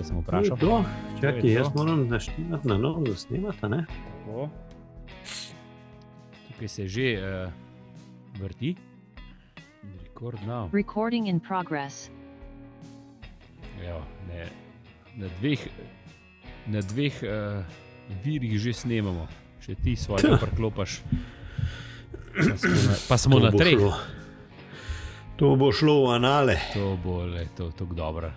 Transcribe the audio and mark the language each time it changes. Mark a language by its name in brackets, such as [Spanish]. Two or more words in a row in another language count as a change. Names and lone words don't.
[Slovenian] vprašal. Čakaj, jaz moram naštimati na novo, da snemata, ne? Tukaj se že vrti. [English] Record now. Recording in progress. [Slovenian] Evo, na dveh virih že snemamo. Še ti svojega priklopaš. Pa smo na treh. To bo šlo v anale. To bo tako dobro.